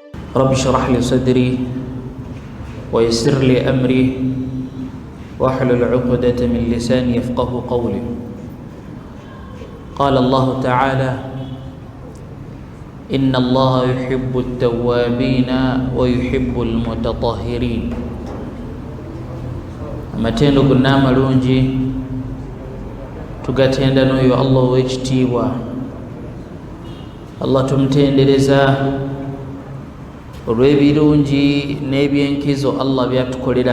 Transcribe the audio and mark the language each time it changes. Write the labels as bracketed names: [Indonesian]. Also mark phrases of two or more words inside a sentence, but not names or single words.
[Arabic] رب اشرح لي صدري ويسر لي أمري واحلل عقدة من لساني يفقه قولي. قال الله تعالى: إن الله يحب التوابين ويحب المتطهرين. [Ganda] amatendo gonna amalungi tugatenda n'oyo Allah ow'ekitiibwa. Allah tumutendereza olw'ebirungi n'ebyenkizo Allah byatukolera.